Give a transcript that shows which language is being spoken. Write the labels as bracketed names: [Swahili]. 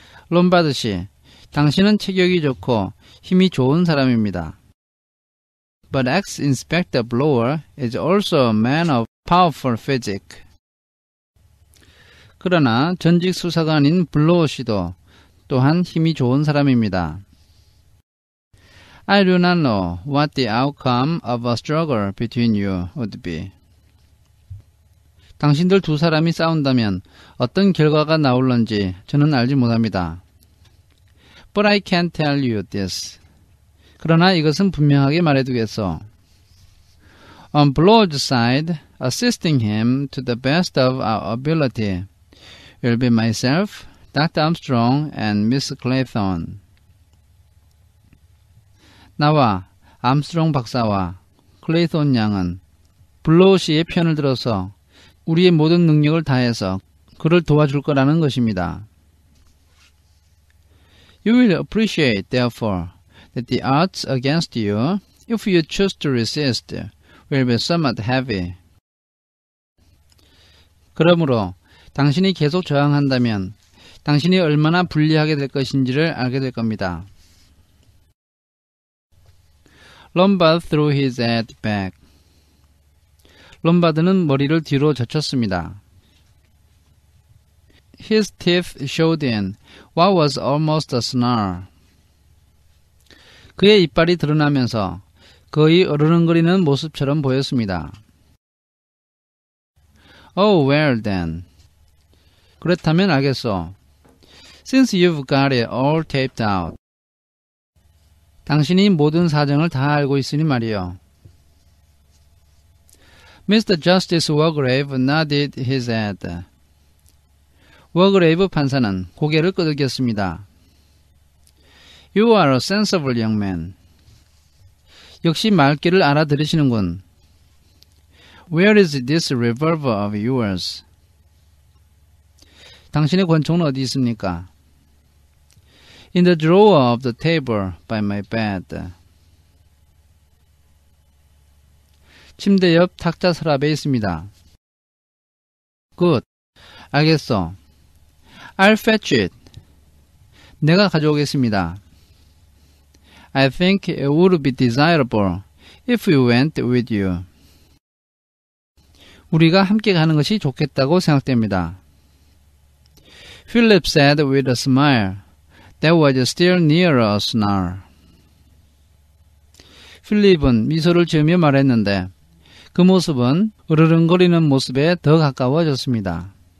[Korean] 롬바드 씨, 당신은 체격이 좋고 힘이 좋은 사람입니다. [English] But ex-inspector Blower is also a man of powerful physique. [Korean] 그러나 전직 수사관인 블로어 씨도 또한 힘이 좋은 사람입니다. [English] I do not know what the outcome of a struggle between you would be. [Korean] 당신들 두 사람이 싸운다면 어떤 결과가 나올런지 저는 알지 못합니다. [English] But I can tell you this. [Korean] 그러나 이것은 분명하게 말해두겠소. [English] On Blower's side, assisting him to the best of our ability will be myself, Dr. Armstrong, and Miss Claythorne. [Korean] 나와 암스트롱 박사와 클레이톤 양은 블로우 씨의 편을 들어서 우리의 모든 능력을 다해서 그를 도와줄 거라는 것입니다. [English] You will appreciate, therefore, that the odds against you, if you choose to resist, will be somewhat heavy. [Korean] 그러므로 당신이 계속 저항한다면 당신이 얼마나 불리하게 될 것인지를 알게 될 겁니다. [English] Lombard threw his head back. [Korean] 롬바드는 머리를 뒤로 젖혔습니다. [English] His teeth showed in what was almost a snarl. [Korean] 그의 이빨이 드러나면서 거의 어르렁거리는 모습처럼 보였습니다. [English] Oh, well then. [Korean] 그렇다면 알겠소. [English] Since you've got it all taped out. [Korean] 당신이 모든 사정을 다 알고 있으니 말이요. [English] Mr. Justice Wargrave nodded his head. [Korean] 워그레이브 판사는 고개를 끄덕였습니다. [English] You are a sensible young man. [Korean] 역시 말귀를 알아들으시는군. [English] Where is this revolver of yours? [Korean] 당신의 권총은 어디 있습니까? [English] In the drawer of the table by my bed. [Korean] 침대 옆 탁자 서랍에 있습니다. [English] Good. [Korean] 알겠어. [English] I'll fetch it. [Korean] 내가 가져오겠습니다. [English] I think it would be desirable if we went with you. [Korean] 우리가 함께 가는 것이 좋겠다고 생각됩니다. [English] Philip said with a smile that was still nearer a snarl. [Korean] 필립은 미소를 지으며 말했는데 그 모습은 으르렁거리는 모습에 더 가까워졌습니다.